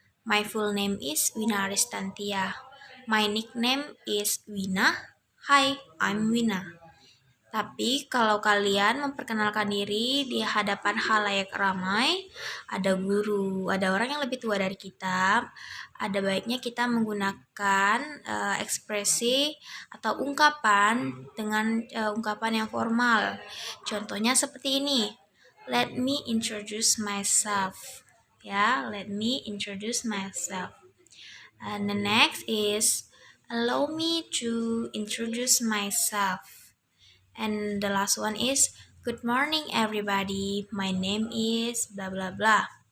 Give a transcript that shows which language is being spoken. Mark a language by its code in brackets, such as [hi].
[en] My full name is Wina Ristantia. My nickname is Wina. Hi, I'm Wina. [id] Tapi kalau kalian memperkenalkan diri di hadapan halayak ramai, ada guru, ada orang yang lebih tua dari kita, ada baiknya kita menggunakan ekspresi atau ungkapan dengan ungkapan yang formal. Contohnya seperti ini. [en] Let me introduce myself. Ya, let me introduce myself. And the next is allow me to introduce myself. And the last one is, good morning everybody, my name is blah blah blah.